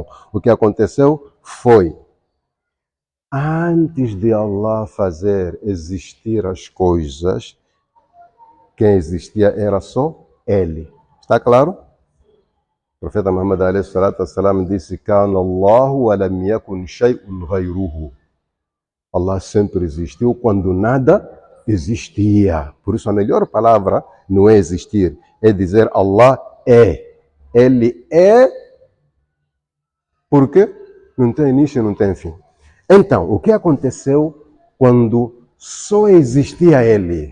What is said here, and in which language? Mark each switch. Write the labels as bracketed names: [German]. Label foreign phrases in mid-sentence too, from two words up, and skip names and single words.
[Portuguese] O que aconteceu foi, antes de Allah fazer existir as coisas, quem existia era só Ele. Está claro? O profeta Muhammad a.s. disse: [Arabic] كان الله ولم يكن شيء غيره. [Portuguese] Allah sempre existiu quando nada existia. Por isso a melhor palavra não é existir, é dizer Allah é. Ele é porque não tem início e não tem fim. Então, o que aconteceu quando só existia Ele?